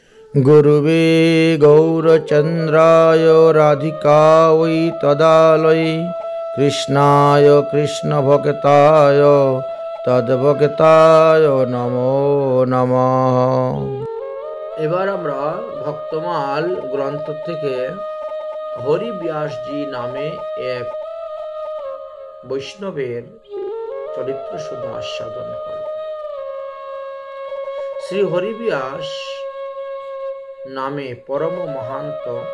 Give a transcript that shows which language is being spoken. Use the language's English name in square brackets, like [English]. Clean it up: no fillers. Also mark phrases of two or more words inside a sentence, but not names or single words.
[Sanskrit] गुरुवे गौरचन्द्राय राधिकायै तदालये कृष्णाय कृष्णभक्ताय तद्भक्ताय नमो नमः। [Bangla] এবার আমরা ভক্তমাল গ্রন্থ থেকে হরিব্যাসজি নামে এক বৈষ্ণবের চরিত্র শুধু আস্বাদন করব। শ্রী হরিব্যাস নামে পরম মহান্ত।